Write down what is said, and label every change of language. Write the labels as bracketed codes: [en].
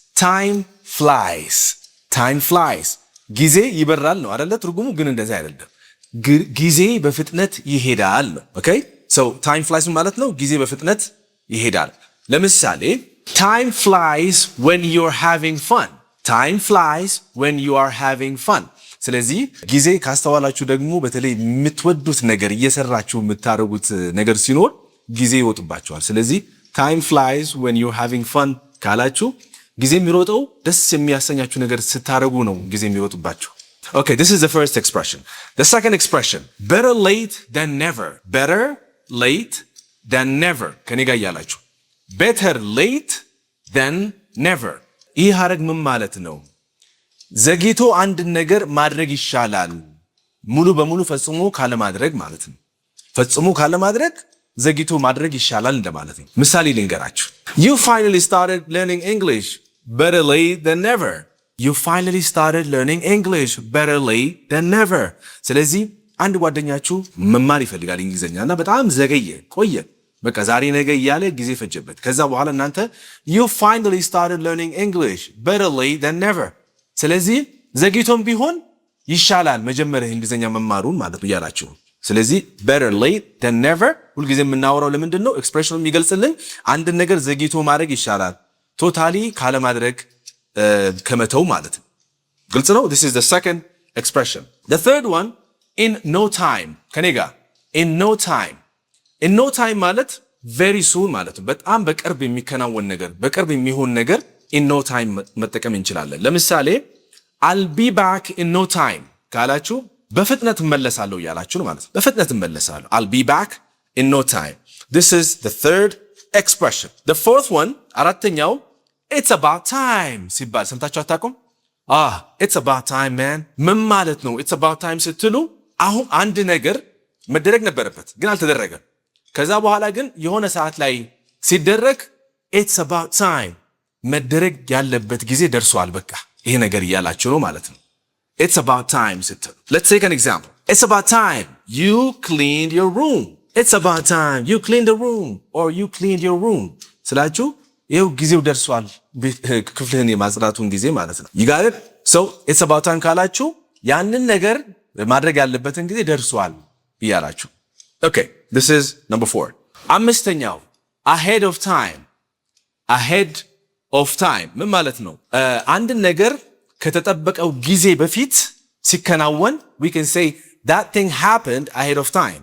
[en] time flies. time flies [am] ጊዜ ይበራል ነው አይደለ? ትርጉሙ ግን እንደዛ አይደለም። ጊዜ በፍጥነት ይሄዳል ነው። ኦኬ [en] so time flies [am] ማለት ነው ጊዜ በፍጥነት ይሄዳል። ለምሳሌ [en] time flies when you're having fun. time flies when you are having fun. [am] ስለዚህ ጊዜ ካስተዋላችሁ ደግሞ በተለይ የምትወዱት ነገር እየሰራችሁ የምታረጉት ነገር ሲኖር ጊዜ ይወጥባችኋል። ስለዚህ [en] time flies when you're having fun [am] ካላችሁ ጊዜ የሚሮጠው ደስ የሚያሰኛችሁ ነገር ስታረጉ ነው ጊዜ የሚሮጥባችሁ። [en] Okay, this is the first expression. The second expression, better late than never. better late than never. [am] ከኔ ጋር ያላችሁ [en] better late than never. [am] ይህ ሐረግ ምን ማለት ነው? ዘግይቶ አንድ ነገር ማድረግ ይሻላል ሙሉ በሙሉ ፈጽሞ ካለ ማድረግ ማለት ነው። ፈጽሞ ካለ ማድረግ ዘግይቶ ማድረግ ይሻላል እንደማለት ነው። ምሳሌ ልንገራችሁ። [en] You finally started learning English better late than never. You finally started learning English better late than never. [am] ስለዚህ አንድ ጓደኛችሁ መማር ይፈልጋል እንግሊዘኛና በጣም ዘገየ ቆየ በቃ ዛሬ ነገ እያለ ጊዜ ፈጀበት። ከዛ በኋላ እናንተ [en] You finally started learning English better late than never. [am] ስለዚህ ዘግይቶም ቢሆን ይሻላል መጀመሪያ እንግሊዘኛ መማሩን ማለት ነው ያላችሁ። ስለዚህ [en] better late than never [am] ሁልጊዜ የምናወራው ለምንድን ነው? ኤክስፕሬሽኑ የሚገልጽልን አንድ ነገር ዘግይቶ ማድረግ ይሻላል ቶታሊ ካለ ማድረግ ከመተው ማለት ነው። ግልጽ ነው? [en] This is the second expression. The third one, in no time. [am] ከኔ ጋር [en] in no time. in no time [am] ማለት [en] very soon [am] ማለት ነው። በጣም በቅርብ የሚከናወን ነገር በቅርብ የሚሆን ነገር in no time መጠቀም እንችላለን። ለምሳሌ [en] I'll be back in no time [am] ካላችሁ በፍጥነት እመለሳለሁ ያላችሁ ነው ማለት ነው። በፍጥነት እመለሳለሁ I'll be back in no time. [en] This is the third expression. The fourth one, አራተኛው it's about time [am] ሲባል ሰምታችሁ አታውቁም? [en] it's about time man. [am] ምን ማለት ነው? [en] it's about time [am] ስትሉ አሁን አንድ ነገር መደረግ ነበረበት ግን አልተደረገም። ከዛ በኋላ ግን የሆነ ሰዓት ላይ ሲደረግ it's about time መደረግ ያለበት ጊዜ ደርሷል በቃ ይሄ ነገር እያላችሁ ነው ማለት ነው። it's about time ስትሉ [en] let's take an example. it's about time you cleaned your room. it's about time you cleaned the room or you cleaned your room [am] ስላችሁ ይሄው ጊዜው ደርሷል ክፍልህን የማጽዳቱን ጊዜ ማለት ነው። [en] you got it? so it's about time [am] ካላችሁ ያንን ነገር ማድረግ ያለበትን ጊዜ ደርሷል ይያላችሁ። [en] okay, this is number 4. አምስተኛው ahead of time. ahead of time [am] ምን ማለት ነው? አንድ ነገር ከተጠበቀው ጊዜ በፊት ሲከናወን [en] we can say that thing happened ahead of time.